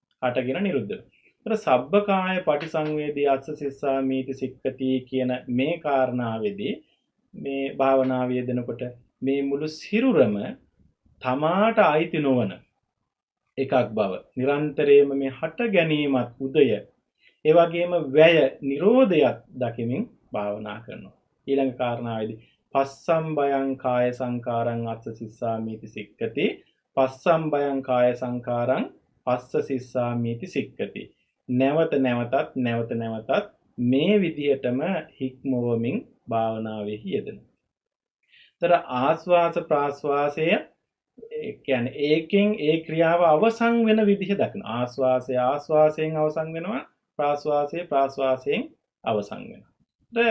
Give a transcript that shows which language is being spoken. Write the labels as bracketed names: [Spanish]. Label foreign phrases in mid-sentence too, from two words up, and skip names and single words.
[Sinhala] ඒතර [Pali] සබ්බකාය පටිසංවේදී අස්ස සිස්සාමීති සික්ඛති [Sinhala] කියන මේ කාරණාවේදී මේ භාවනාව යෙදෙනකොට මේ මුළු සිරුරම තමාට අයිති නොවන එකක් බව නිරන්තරයෙන්ම මේ හට ගැනීමත් උදය, ඒ වගේම වැය නිරෝධයත් දකිමින් භාවනා කරනවා. ඊළඟ කාරණාවේදී [Pali] පස්සම් බයං කාය සංකාරං අස්ස සිස්සාමීති සික්ඛති, පස්සම් බයං කාය සංකාරං පස්ස සිස්සාමීති සික්ඛති. [Sinhala] නැවත නැවතත් මේ විදිහටම හික්මවමින් භාවනාවෙහි යෙදෙනවා. තර ආස්වාස ප්‍රාස්වාසය කියන්නේ ඒකෙන් ඒ ක්‍රියාව අවසන් වෙන විදිහ දක්න. ආස්වාසය ආස්වාසයෙන් අවසන් වෙනවා, ප්‍රාස්වාසය ප්‍රාස්වාසයෙන් අවසන් වෙනවා.